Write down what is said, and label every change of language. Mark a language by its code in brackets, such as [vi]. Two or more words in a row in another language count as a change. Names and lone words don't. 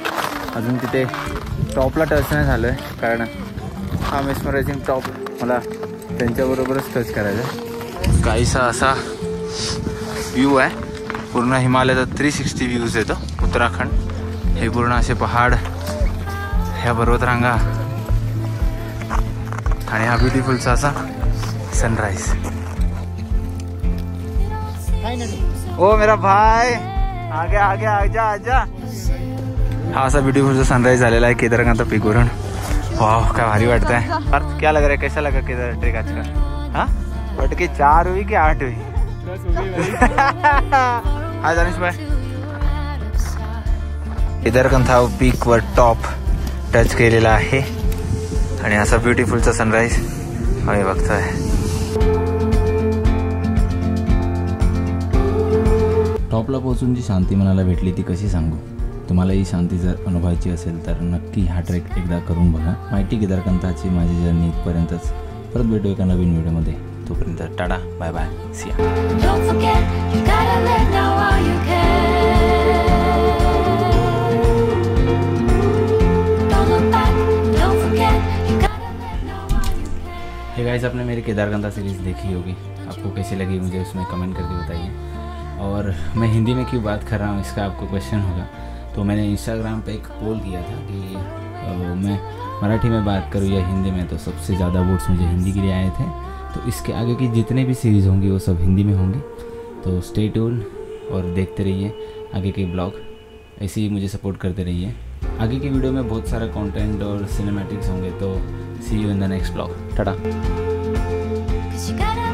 [mr] अजून तिथे टॉपला टच नाही झालो आहे कारण हा मेस्मरायझिंग टॉप मला त्यांच्याबरोबरच टच करायचा आहे. काहीसा असा व्ह्यू आहे. पूर्ण हिमालयाचा 360 व्ह्यूज येतो उत्तराखंड. हे पूर्ण असे पहाड, ह्या पर्वतरांगा आणि हा ब्युटिफुलचा असा सनराइज. [hi] ओ मेरा भाई आगे आगे आजा आजा. [mr] हा असा ब्युटिफुलचा सनराइज झालेला आहे केदारनाथ पीकवरून. [hi] वाह क्या भारी वाटता है. क्या लग रहा है, कैसा लगा केदार ट्रेक आज का? हाँ बट के 4 हुई कि 8 हुई? हाय दानिश भाई. [mr] केदारनाथ पीकवर टॉप टच केलेला आहे आणि असा ब्युटिफुलचा सनराइज आम्ही बघतोय. टॉपला पोहोचून जी शांती मनाला भेटली ती कशी सांगू. तुम्हाला ही शांती जर अनुभवायची असेल तर नक्की हा ट्रेक एकदा करून बघा. माहिती केदारनाथाची माझी जर्नी इथपर्यंतच. परत भेटू एका नवीन व्हिडिओमध्ये. तोपर्यंत टाटा [en] bye bye [mr] सिया. [en] Don't forget, you gotta live now while you can. Don't look back, don't forget, you gotta live now while you can. Hey guys, [hi] आपने मेरी केदारनाथ सीरीज़ देखी होगी. आपको कैसी लगी मुझे उसमें कमेंट करके बताइए. और मैं हिंदी में क्यों बात कर रहा हूँ इसका आपको क्वेश्चन होगा. तो मैंने इंस्टाग्राम पे एक पोल किया था कि मैं मराठी में बात करूँ या हिंदी में. तो सबसे ज़्यादा वोट्स मुझे हिंदी के लिए आए थे. तो इसके आगे की जितने भी सीरीज़ होंगी वो सब हिंदी में होंगी. तो [en] stay tune [hi] और देखते रहिए आगे के ब्लॉग. ऐसे ही मुझे सपोर्ट करते रहिए. आगे की वीडियो में बहुत सारा कंटेंट और सिनेमैटिक्स होंगे. [en] तो see you in the next blog. [hi] टाटा. [en] 'Cause you gotta